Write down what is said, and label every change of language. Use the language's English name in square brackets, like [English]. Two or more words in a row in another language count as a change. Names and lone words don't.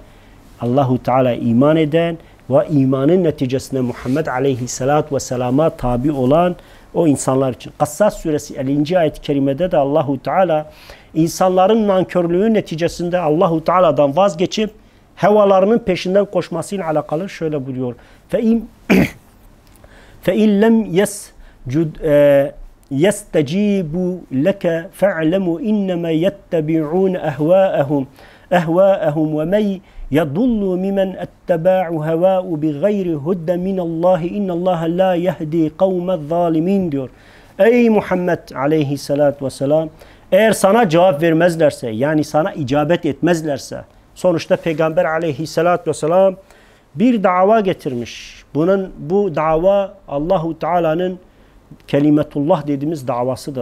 [Turkish] Allahu Teala iman eden ve imanın neticesinde Muhammed Aleyhisselatü Vesselam'a tabi olan o insanlar için. Kassas suresi 50. ayet-i kerimede de Allahu Teala insanların nankörlüğü neticesinde Allahu Teala'dan vazgeçip hevalarının peşinden koşmasıyla alakalı şöyle buyuruyor. [Arabic] فَاِنْ لَمْ يَسْتَجِيبُوا لَكَ فَاعْلَمُوا اِنَّمَا يَتَّبِعُونَ اَهْوَاءَهُمْ وَمَنْ يَضُلُّ مِمَنْ اَتَّبَعُ هَوَاءُ بِغَيْرِ هُدَّ مِنَ اللّٰهِ اِنَّ اللّٰهَ لَا يَهْدِي قَوْمَ الظَّالِمِينَ diyor. [Turkish] Ey Muhammed aleyhissalatü vesselam eğer sana cevap vermezlerse yani sana icabet etmezlerse sonuçta Peygamber aleyhissalatü vesselam bir dava getirmiş. Bu dava Allahu Teala'nın kelimetullah dediğimiz davasıdır.